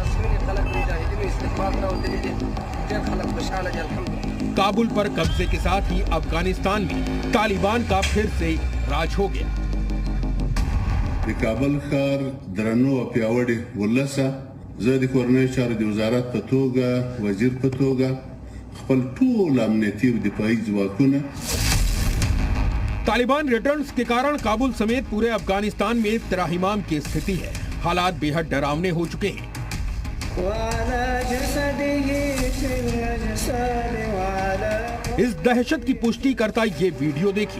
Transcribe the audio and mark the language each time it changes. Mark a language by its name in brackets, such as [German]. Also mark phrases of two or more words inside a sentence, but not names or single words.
[Hindi] काबुल पर कब्जे के साथ ही अफगानिस्तान में तालिबान का फिर से राज हो गया। [Pashto] काबुल खार درنو پیاوړي ولسه زه د کورنۍ چارو د وزارت په توګه وزیر په توګه خپل ټول امنیتي او دفاعي ځواکونه [Hindi] तालिबान रिटर्न्स के कारण काबुल समेत पूरे अफगानिस्तान में त्राहिमाम की स्थिति है। हालात बेहद डरावने हो चुके हैं। इस दहशत की पुष्टि करता ये वीडियो देखिए।